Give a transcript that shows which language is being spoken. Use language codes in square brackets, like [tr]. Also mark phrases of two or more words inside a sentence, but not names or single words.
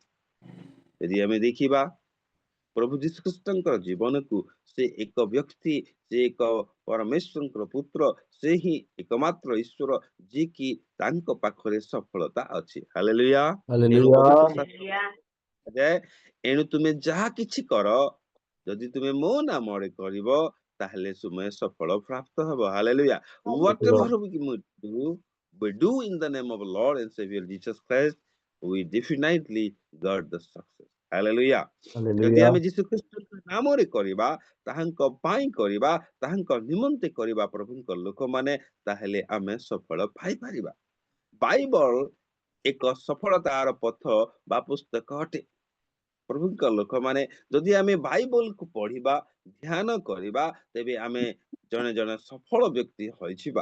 [or] ଯଦି ଆମେ ଦେଖିବା ପ୍ରଭୁ ଯୀଶୁଖ୍ରୀଷ୍ଟଙ୍କର ଜୀବନକୁ, ସେ ଏକ ବ୍ୟକ୍ତି, ସେ ଏକ ପରମେଶ୍ୱରଙ୍କର ପୁତ୍ର, ସେ ହିଁ ଏକମାତ୍ର ଈଶ୍ୱର ଯିଏକି ତାଙ୍କ ପାଖରେ ସଫଳତା ଅଛି। ହାଲେଲୁୟା। ଏଣୁ ପବିତ୍ର [en] Hallelujah. Hallelujah. [or] କୁହାଯାଏ, ଏଣୁ ତୁମେ ଯାହା କିଛି କର, ଯଦି ତୁମେ ମୋ ନାମରେ କରିବ, ତାହେଲେ ତୁମେ ସଫଳ ପ୍ରାପ୍ତ ହେବ। ହାଲେଲୁୟା। [en] Lord. Whatever we do in the name of Lord and Savior Jesus Christ, we definitely got the success. [or] ହାଲେଲୁୟା। ଯଦି [en] Hallelujah. [or] ଆମେ ଯୀଶୁଖ୍ରୀଷ୍ଟଙ୍କ ନାମରେ କରିବା, ତାହାଙ୍କ ପାଇଁ କରିବା, ତାହାଙ୍କ ନିମନ୍ତେ କରିବା ପ୍ରଭୁଙ୍କ ଲୋକମାନେ, ତାହେଲେ ଆମେ ସଫଳ ପାଇପାରିବା। ବାଇବଲ ଏକ ସଫଳତାର ପଥ ବା ପୁସ୍ତକ ଅଟେ। ପ୍ରଭୁଙ୍କ ଲୋକମାନେ, ଯଦି ଆମେ ବାଇବଲକୁ ପଢିବା, ଧ୍ୟାନ କରିବା, ତେବେ ଆମେ ଜଣେ ଜଣେ ସଫଳ ବ୍ୟକ୍ତି ହୋଇଯିବା।